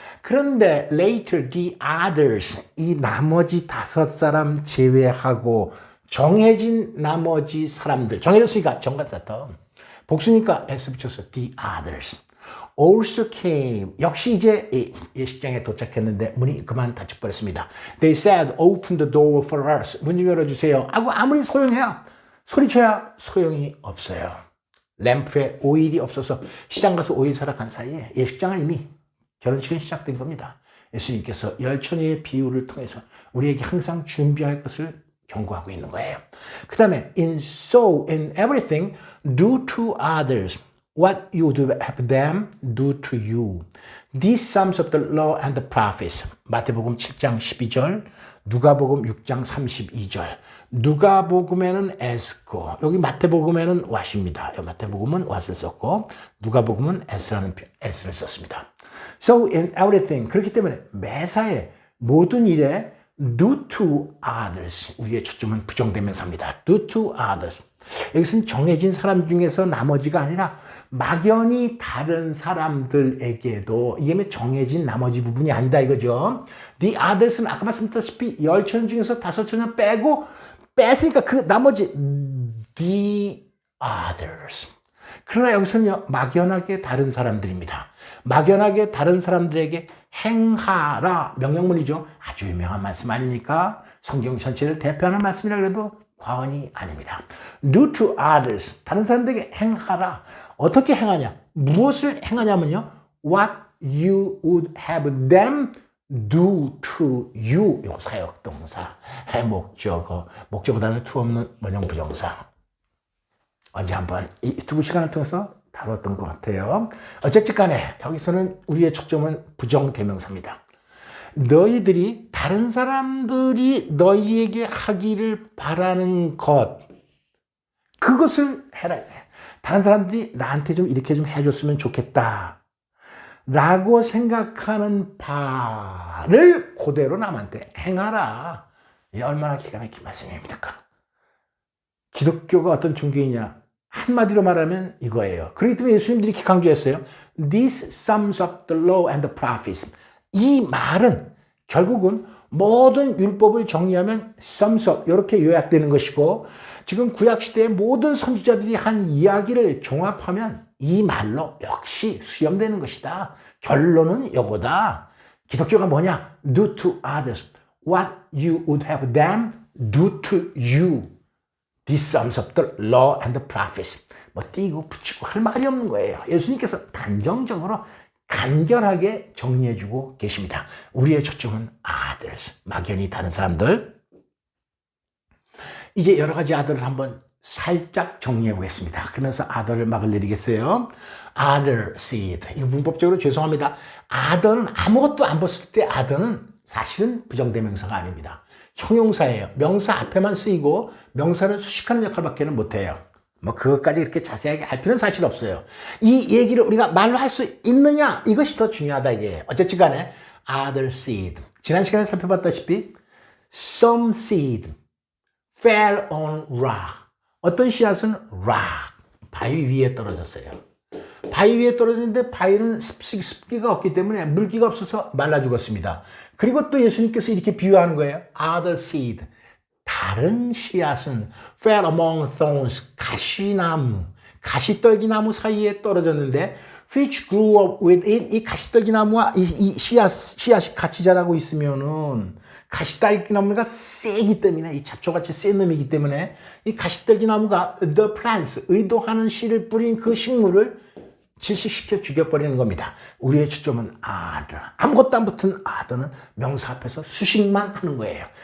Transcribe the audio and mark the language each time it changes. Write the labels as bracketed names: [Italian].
[Korean] 그런데 [English] later the others, [Korean] 이 나머지 5사람 제외하고 정해진 나머지 사람들, 정해졌으니까 정관사터, 복수니까 S 붙여서 [English] the others also came. [Korean] 역시 이제 예식장에 도착했는데 문이 그만 닫혀버렸습니다. [English] They said, open the door for us. [Korean] 문 좀 열어주세요. 아무리 소용해야, 소리쳐야 소용이 없어요. 램프에 오일이 없어서 시장 가서 오일 사러 간 사이에 예식장은 이미 결혼식은 시작된 겁니다. 예수님께서 열처녀의 비유를 통해서 우리에게 항상 준비할 것을 경고하고 있는 거예요. 그 다음에 [English] in everything do to others what you would have them do to you. These sums of the law and the prophets. [Korean] 마태복음 7장 12절, 누가복음 6장 32절. 누가복음에는 에스고, 여기 마태복음에는 왓입니다. 마태복음은 왓을 썼고 누가복음은 S를 썼습니다. [English] So in everything, [Korean] 그렇기 때문에 매사에 모든 일에 [English] do to others. [Korean] 우리의 초점은 부정대명사입니다. [English] do to others. [Korean] 여기서는 정해진 사람 중에서 나머지가 아니라 막연히 다른 사람들에게도, 이게 정해진 나머지 부분이 아니다 이거죠. The others는 아까 말씀드렸다시피 10처녀 중에서 5처녀 빼고, 뺐으니까 그 나머지 the others. 그러나 여기서는요, 막연하게 다른 사람들입니다. 막연하게 다른 사람들에게 행하라 명령문이죠. 아주 유명한 말씀 아닙니까? 성경 전체를 대표하는 말씀이라 그래도 과언이 아닙니다. [English] Do to others. [Korean] 다른 사람들에게 행하라. 어떻게 행하냐? 무엇을 행하냐면요. [English] What you would have them do to you. [Korean] 요 사역동사, 목적어, 목적어다는 to 없는 원형 부정사. 언제 한번 이 유튜브 시간을 통해서 다뤘던 것 같아요. 어쨌든 간에 여기서는 우리의 초점은 부정대명사입니다. 너희들이 다른 사람들이 너희에게 하기를 바라는 것, 그것을 해라. 다른 사람들이 나한테 좀 이렇게 좀 해줬으면 좋겠다 라고 생각하는 바를 그대로 남한테 행하라. 이 얼마나 기가 막힌 말씀입니까? 기독교가 어떤 종교이냐? 한마디로 말하면 이거예요. 그렇기 때문에 예수님들이 이렇게 강조했어요. [English] This sums up the law and the prophets. [Korean] 이 말은 결국은 모든 율법을 정리하면 [English] sums up [Korean] 이렇게 요약되는 것이고, 지금 구약시대의 모든 선지자들이 한 이야기를 종합하면 이 말로 역시 수렴되는 것이다. 결론은 이거다. 기독교가 뭐냐? [English] Do to others what you would have them do to you. This sums up the law and the prophets. [Korean] 뭐 띄고 붙이고 할 말이 없는 거예요. 예수님께서 단정적으로 간결하게 정리해주고 계십니다. 우리의 초점은 others, 막연히 다른 사람들. 이제 여러 가지 other를 한번 살짝 정리해 보겠습니다. 그러면서 other를 막을 내리겠어요. [English] other seed. [Korean] 이거 문법적으로 죄송합니다. other는 아무것도 안 봤을 때 other는 사실은 부정대명사가 아닙니다. 형용사예요. 명사 앞에만 쓰이고 명사를 수식하는 역할밖에는 못해요. 뭐 그것까지 이렇게 자세하게 알 필요는 사실 없어요. 이 얘기를 우리가 말로 할 수 있느냐, 이것이 더 중요하다 이게. 어쨌든 간에 other seed. 지난 시간에 살펴봤다시피 [English] some seed fell on rock. [Korean] 어떤 씨앗은 rock, 바위 위에 떨어졌어요. 바위 위에 떨어졌는데 바위는 습기가 없기 때문에 물기가 없어서 말라 죽었습니다. 그리고 또 예수님께서 이렇게 비유하는 거예요. [English] Other seed. [Korean] 다른 씨앗은 [English] fell among thorns. [Korean] 가시나무, 가시떨기나무 사이에 떨어졌는데 [English] which grew up with it. [Korean] 이 가시떨기나무와 이 씨앗이 같이 자라고 있으면은 가시떨기나무가 세기 때문에, 이 잡초같이 센 놈이기 때문에 이 가시떨기나무가 [English] the plants, [Korean] 의도하는 씨를 뿌린 그 식물을 질식시켜 죽여버리는 겁니다. 우리의 초점은 other. 아무것도 안 붙은 other는 명사 앞에서 수식만 하는 거예요.